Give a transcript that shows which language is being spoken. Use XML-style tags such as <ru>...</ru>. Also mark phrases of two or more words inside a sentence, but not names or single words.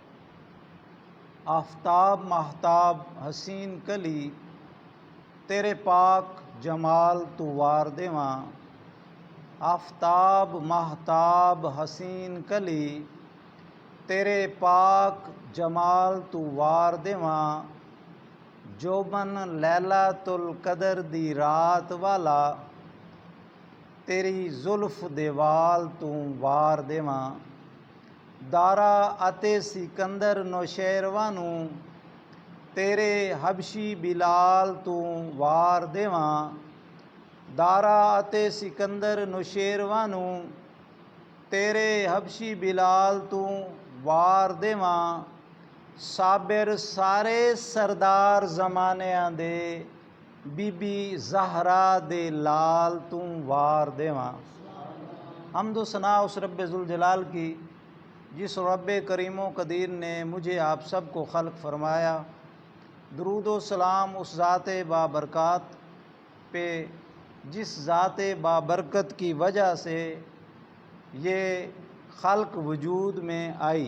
<pa>آفتاب ماہتاب حسین کلی تیرے پاک جمال تو وار دیواں آفتاب ماہتاب حسین کلی تیرے پاک جمال تو وار دیواں جو من لیلۃ القدر دی رات والا تیری زلف دیوال تو وار دیواں دارا اتے سکندر نوشیروانو تیرے حبشی بلال تو وار دیواں دارا اتے سکندر نوشیروانو تیرے حبشی بلال تو وار دیواں صابر سارے سردار زمانیاں دے بی بی زہرا دے لال تو وار دیواں</pa> <ur>حمد و ثنا اس رب ذوالجلال کی جس رب کریم و قدیر نے مجھے آپ سب کو خلق فرمایا، درود و سلام اس ذات بابرکات پہ جس ذات بابرکت کی وجہ سے یہ خلق وجود میں آئی۔</ur>